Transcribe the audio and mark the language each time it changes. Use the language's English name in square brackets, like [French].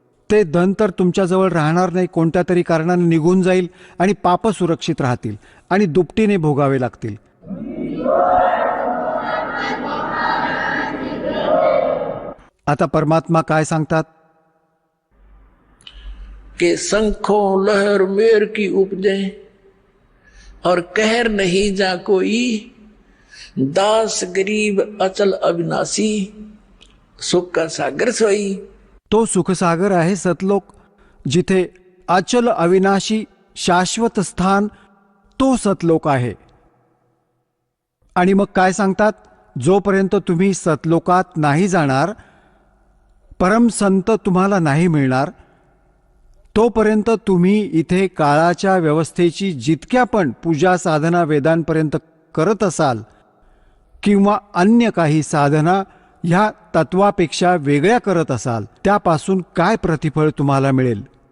[Marathi] ते धन तर तुमच्याजवळ राहणार नाही, कोणत्या तरी कारणाने निघून जाईल आणि पाप सुरक्षित राहतील आणि दुपटीने भोगावे लागतील. आता परमात्मा काय सांगतात? [Hindi] कि शंखों लहर मेर की उपजे और कहर नहीं जा कोई, दास गरीब अचल अविनाशी, सुख का सागर सोई। [Marathi] तो सुखसागर आहे सतलोक, जिथे अचल अविनाशी शाश्वत स्थान तो सतलोक आहे. आणि मग काय सांगतात, जोपर्यंत तुम्ही सतलोकात नाही जाणार, परमसंत तुम्हाला नाही मिळणार, तोपर्यंत तुम्ही इथे काळाच्या व्यवस्थेची जितक्या पण पूजा साधना वेदांपर्यंत करत असाल किंवा अन्य काही साधना ह्या तत्वापेक्षा वेगळ्या करत असाल, त्यापासून काय प्रतिफळ तुम्हाला मिळेल?